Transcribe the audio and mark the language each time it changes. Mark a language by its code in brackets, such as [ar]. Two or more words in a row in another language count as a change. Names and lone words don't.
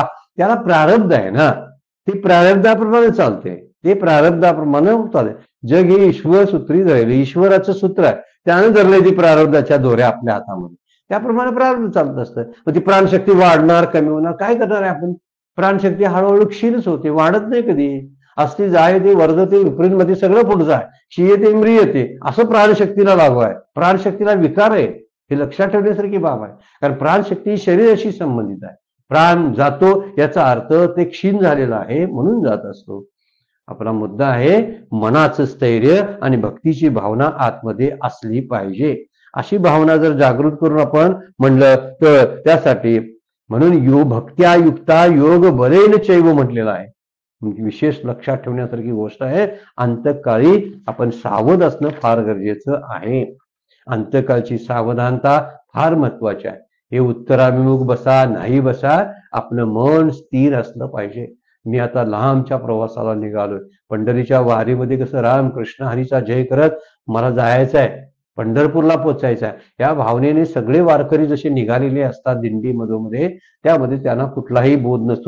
[mr] त्याला प्रारब्ध आहे ना, ते प्रारब्धाप्रमाणे चालते, ते प्रारब्धाप्रमाणे चालते. जग हे ईश्वर सूत्री धरले, ईश्वराचं सूत्र आहे, त्यानं धरलंय ती प्रारब्धाच्या दोऱ्या आपल्या हातामध्ये. त्याप्रमाणे प्रारब्ध चालत असतं. मग ती प्राणशक्ती वाढणार, कमी होणार, काय करणार आहे आपण? प्राणशक्ती हळूहळू क्षीणच होते, वाढत नाही कधी. असती [sa] जायते, वर्धते, [mr] विपरीत मध्ये सगळं पुढचं आहे. [sa] क्षीयते, म्रियते, [mr] असं प्राणशक्तीला लागू आहे. प्राणशक्तीला विकार आहे, हे लक्षात ठेवण्यासारखी बाब आहे. कारण प्राणशक्ती शरीराशी संबंधित आहे. प्राण जातो याचा अर्थ ते क्षीण झालेला आहे म्हणून जात असतो. आपला मुद्दा आहे मनाचं स्थैर्य आणि भक्तीची भावना आतमध्ये असली पाहिजे. अशी भावना जर जागृत करून आपण म्हणलं तर त्यासाठी म्हणून [sa] भक्त्या युक्ता योग बलेन चैव [mr] म्हटलेलं आहे. विशेष लक्षात ठेवण्यासारखी गोष्ट आहे. अंतकाळी आपण सावध असणं फार गरजेचं आहे. अंतकाळची सावधानता फार महत्वाची आहे. हे उत्तराभिमुख बसा नाही बसा, आपलं मन स्थिर असलं पाहिजे. मी आता लांबच्या प्रवासाला निघालोय. पंढरीच्या वारीमध्ये कसं रामकृष्ण हरीचा जय करत मला जायचं आहे, पंढरपूरला पोचायचं आहे, या भावनेने सगळे वारकरी जसे निघालेले असतात दिंडी मधोमध्ये, त्यामध्ये त्यांना कुठलाही बोध नसतो.